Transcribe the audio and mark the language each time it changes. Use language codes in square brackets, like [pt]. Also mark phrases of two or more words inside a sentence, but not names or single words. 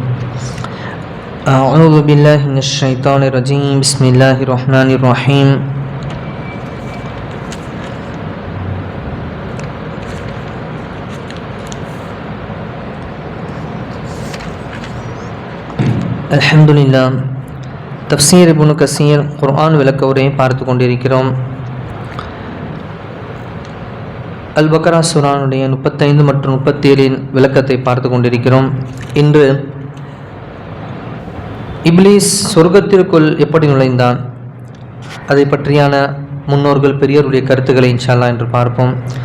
[ar] أعوذ بالله من الشيطان الرجيم. بسم الله الرحمن الرحيم. الحمد لله. [ta] தஃப்சீர் இப்னு கஸீர் குர்ஆன் விளக்க உரையை பார்த்து கொண்டிருக்கிறோம். அல் பக்ரா சூரானுடைய 35 மற்றும் 37 விளக்கத்தை பார்த்து கொண்டிருக்கிறோம். இன்று இப்லீஸ் சொர்க்கத்திற்குள் எப்படி நுழைந்தான், அதை பற்றியான முன்னோர்கள் பெரியோருடைய கருத்துக்களை [ar] إن شاء الله [ta] என்று பார்ப்போம்.